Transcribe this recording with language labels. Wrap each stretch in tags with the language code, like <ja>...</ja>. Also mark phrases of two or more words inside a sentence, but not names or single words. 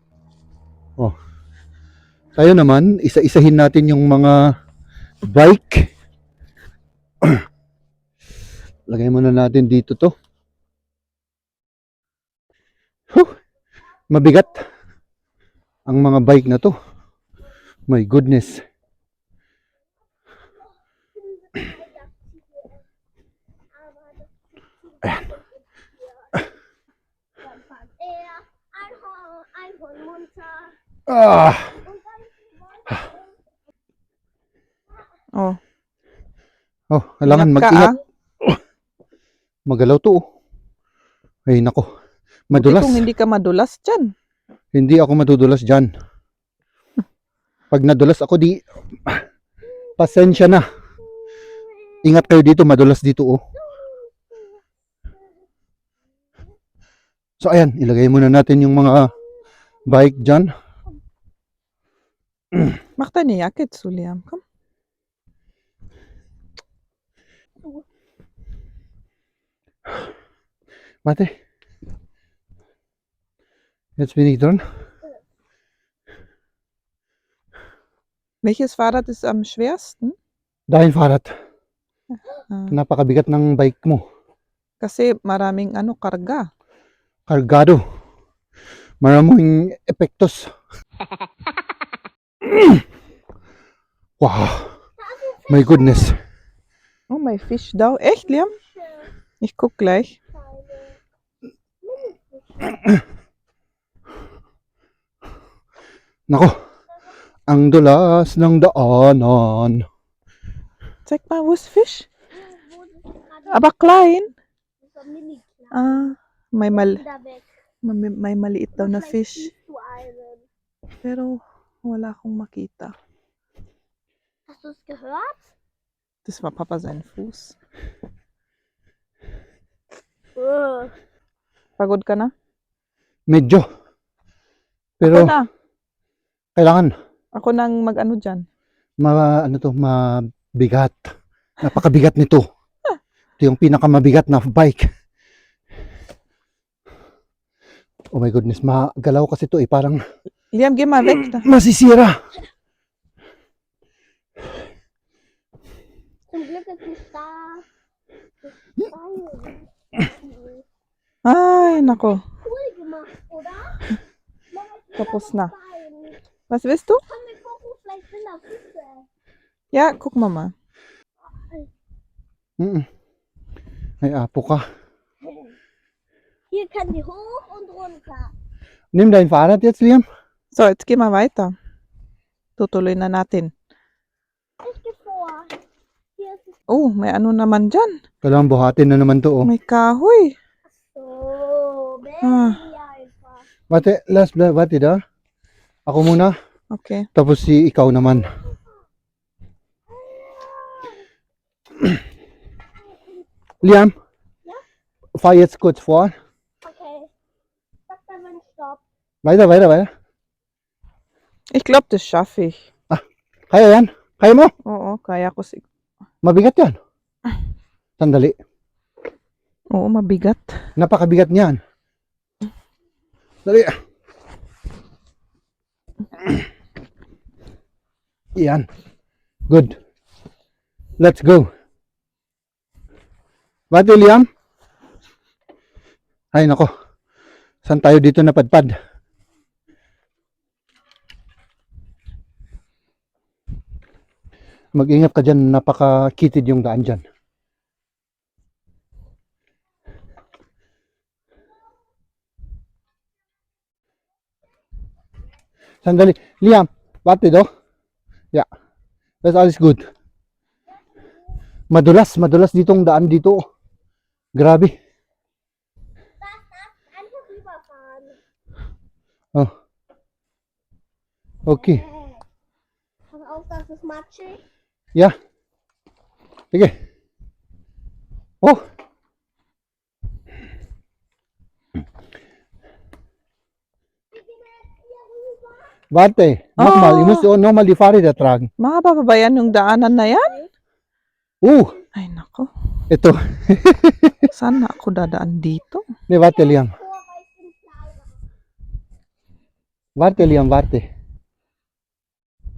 <tl>Dun sa taas. Oh. Tayo naman, isa-isahin natin yung mga bike. Lagay muna natin dito to. Huh, mabigat ang mga bike na to.</tl> <en>My goodness.</en> <de>Einhorn munter. Ah, Und dann Oh,</de> <tl>oh, kailangan ingat ka, mag-ingat. ah. Magalaw to. Oh. Ay, nako. Buti Madulas. kung hindi ka madulas dyan. Hindi ako madudulas dyan. Pag nadulas ako, di, pasensya na. Ingat kayo dito, madulas dito, oh. So, ayan, ilagay muna natin yung mga bike dyan.</tl> <de>Mach deine Jacke zu, Liam. Komm. Warte. Jetzt bin ich dran. Welches Fahrrad ist am schwersten?</de> <tl>Dahil Fahrrad. Ah, Napakabigat ng bike mo. kasi maraming karga. Kargado. Maraming epektos. Wow.</tl> <en>My goodness. Oh, my fish daw.</en> <de>Echt, Liam? Ich guck gleich.</de> <tl>Nako. Ang dulas ng daanan.</tl> <de>Zeig mal, wo ist Fisch? Aber klein. so mini klein.</de> <tl>Ah, may,</tl> <de>Da weg.</de> <tl>may maliit daw na</tl> <de>Vielleicht</de> <en>fish.</en> <de>siehst du einen.</de> <tl>Pero wala akong makita.</tl> <de>Hast du es gehört? Das war Papa sein Fuß.</de> <tl>Pagod ka na? Medyo. Ako Pero na. kailangan Ako nang mag-ano dyan. mabigat. Napakabigat nito. Ito yung pinakamabigat na bike.</tl> <en>Oh my goodness,</en> <tl>magalaw kasi ito parang Liam,</tl> <de>geh mal weg da.</de> <tl>masisira.</tl> <de>Zum Glück ist nicht da.</de> <tl>Ay, nako.</tl> <de>Cool gemacht, oder?</de> <tl>Tapos na.</tl> <de>Fein. Was willst du? Komm, wir gucken, vielleicht sind da Fische. Ja, guck mal.</de> <tl>Ay, apo ka.</tl> <de>Hier kann die hoch und runter. Nimm dein Fahrrad jetzt, Liam. So, jetzt geh mal weiter.</de> <tl>Tutuloy na natin.</tl> <de>Ich gehe vor. Hier ist es</de> <tl>Oh, may ano naman dyan. Kailangan buhatin na naman to, oh. May kahoy. so. Ah.</tl> <de>Einfach. Warte, warte da.</de> <tl>Ako muna, Okay. tapos ikaw naman. Liam,</tl> <de>fahr jetzt kurz vor. Okay. Sag dann, wenn Stopp. Weiter. Ich glaube, das schaffe ich.</de> <tl>Kaya yan? Kaya mo? Oo, kaya ko siguro. Mabigat yan. Sandali. Oo, mabigat. Napakabigat niyan. Dali. Yan.</tl> <en>Good. Let's go.</en> <tl>Bati, Liam? Ay, nako. Saan tayo dito napadpad? Mag-ingat ka dyan. Napaka-kitid yung daan dyan. Sandali. Liam,</tl> <de>warte doch. Ja. Das ist alles gut.</de> <tl>Madulas ditong daan dito. Grabe.</tl> <de>Einfach rüberfahren. Oh. Okay. Pass auf, das ist matschig. Ja. Sige. Oh. Warte. Nochmal. Ich muss nochmal die Fahrräder tragen.</de> <tl>Mahaba pa ba yan yung daanan na yan? Ay, nako. Ito. Saan na ako dadaan dito?</tl> <de>Ne, warte, Liam. Vor, weil ich bin kleiner. Warte, Liam, warte.</de>